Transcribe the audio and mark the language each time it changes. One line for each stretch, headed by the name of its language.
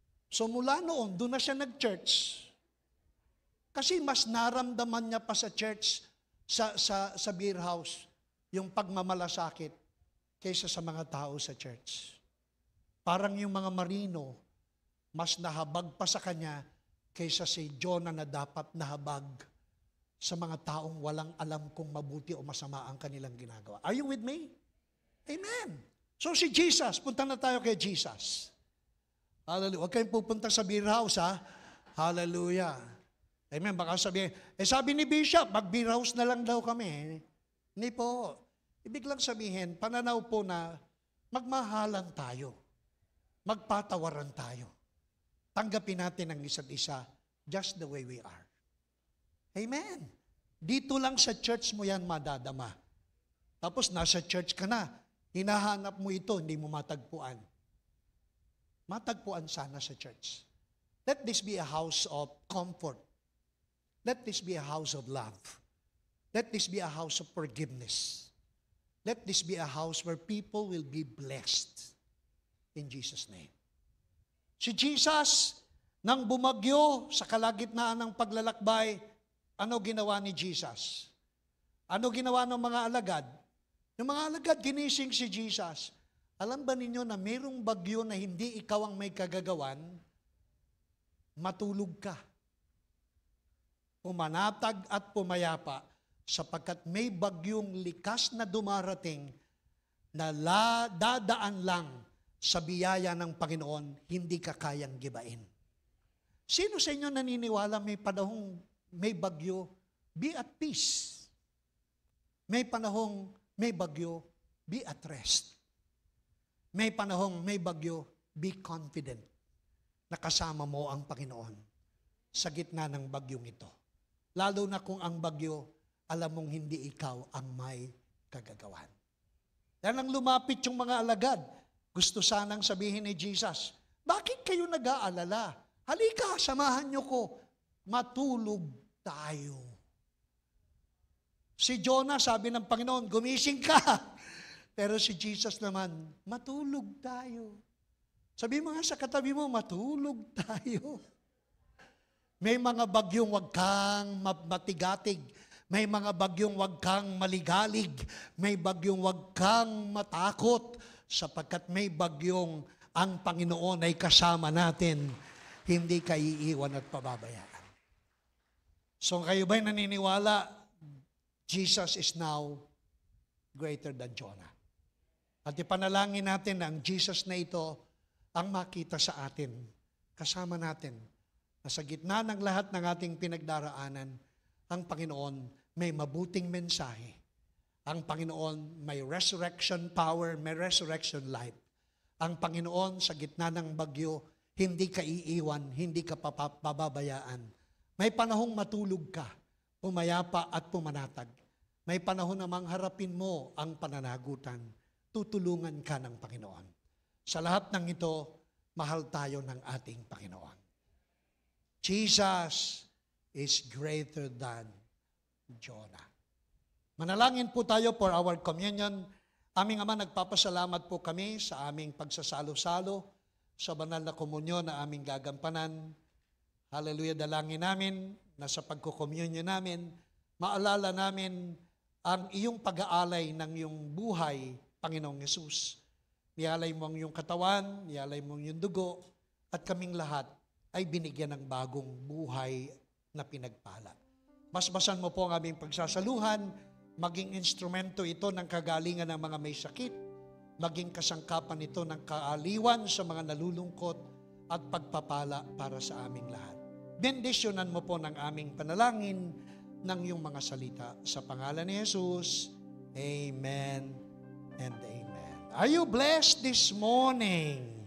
Filipino: So mula noon, doon na siya nag-church. Kasi mas naramdaman niya pa sa church, sa beer house, yung pagmamalasakit kaysa sa mga tao sa church. Parang yung mga marino, mas nahabag pa sa kanya kaysa si Jonah na dapat nahabag sa mga taong walang alam kung mabuti o masama ang kanilang ginagawa.
English: Are you with me? Amen.
Filipino: So si Jesus, punta na tayo kay Jesus. Hallelujah. Huwag kayong pupunta sa beer house, Hallelujah. Amen. Baka sabihin, sabi ni Bishop, mag-beer house na lang daw kami. Hindi po. Ibig lang sabihin, pananaw po na magmahalan tayo. Magpatawaran tayo. Tanggapin natin ang isa't isa
English: just the way we are.
Filipino: Amen. Dito lang sa church mo yan madadama. Tapos nasa church ka na, hinahanap mo ito, hindi mo matagpuan. Matagpuan sana sa church.
English: Let this be a house of comfort. Let this be a house of love. Let this be a house of forgiveness. Let this be a house where people will be blessed. In Jesus' name.
Filipino: Si Jesus, nang bumagyo sa kalagitnaan ng paglalakbay, ano ginawa ni Jesus? Ano ginawa ng mga alagad? Yung mga alagad, ginising si Jesus. Alam ba ninyo na mayroong bagyo na hindi ikaw ang may kagagawan? Matulog ka. Pumanatag at pumayapa sapagkat may bagyong likas na dumarating na dadaan lang sa biyaya ng Panginoon, hindi ka kayang gibain. Sino sa inyo naniniwala may panahong may bagyo?
English: Be at peace.
Filipino: May panahong may bagyo,
English: be at rest.
Filipino: May panahong may bagyo,
English: be confident
Filipino: na kasama mo ang Panginoon sa gitna ng bagyong ito. Lalo na kung ang bagyo, alam mong hindi ikaw ang may kagagawan. Yan ang lumapit yung mga alagad. Gusto sanang sabihin ni Jesus, bakit kayo nag-aalala? Halika, samahan niyo ko. Matulog tayo. Si Jonah, sabi ng Panginoon, gumising ka. Pero si Jesus naman, matulog tayo. Sabi mo nga sa katabi mo, matulog tayo. May mga bagyong wag kang matigatig. May mga bagyong wag kang maligalig. May bagyong wag kang matakot. Sapagkat may bagyong ang Panginoon ay kasama natin. Hindi ka iiwan at pababayaan. So kayo ba'y naniniwala?
English: Jesus is now greater than Jonah.
Filipino: At ipanalangin natin na ang Jesus na ito ang makita sa atin, kasama natin, na sa gitna ng lahat ng ating pinagdaraanan, ang Panginoon may mabuting mensahe. Ang Panginoon may
English: resurrection power,
Filipino: may resurrection life. Ang Panginoon sa gitna ng bagyo, hindi ka iiwan, hindi ka pababayaan. May panahong matulog ka, pumayapa at pumanatag. May panahon namang harapin mo ang pananagutan. Tutulungan ka ng Panginoon. Sa lahat ng ito, mahal tayo ng ating Panginoon.
English: Jesus is greater than Jonah.
Filipino: Manalangin po tayo
English: for our communion.
Filipino: Aming Ama, nagpapasalamat po kami sa aming pagsasalo-salo sa banal na komunyon na aming gagampanan. Hallelujah, dalangin namin na sa pagkukomunyon namin, maalala namin ang iyong pag-aalay ng iyong buhay, Panginoong Yesus. Nialay mo ang iyong katawan, nialay mo ang iyong dugo, at kaming lahat ay binigyan ng bagong buhay na pinagpala. Basbasan mo po ang aming pagsasaluhan, maging instrumento ito ng kagalingan ng mga may sakit, maging kasangkapan ito ng kaaliwan sa mga nalulungkot at pagpapala para sa aming lahat. Bendisyonan mo po ng aming panalangin ng iyong mga salita. Sa pangalan ni Jesus, Amen and Amen.
English: Are you blessed this morning?